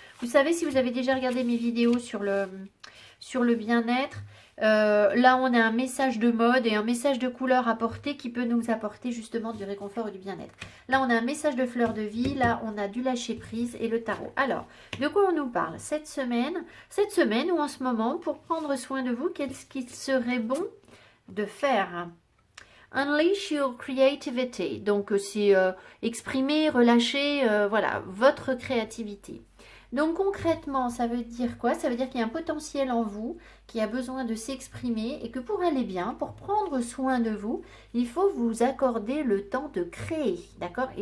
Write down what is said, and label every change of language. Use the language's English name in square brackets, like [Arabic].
[French] Vous savez, si vous avez déjà regardé mes vidéos sur le bien-être, là, on a un message de mode et un message de couleur apporté qui peut nous apporter justement du réconfort et du bien-être. Là, on a un message de fleur de vie. Là, on a du lâcher-prise et le tarot. Alors, de quoi on nous parle cette semaine ou en ce moment, pour prendre soin de vous, qu'est-ce qu'il serait bon de faire? [English] Unleash your creativity. [French] Donc, c'est exprimer, relâcher, voilà, votre créativité. Donc concrètement, ça veut dire quoi? Ça veut dire qu'il y a un potentiel en vous qui a besoin de s'exprimer et que pour aller bien, pour prendre soin de vous, il faut vous accorder le temps de créer, d'accord?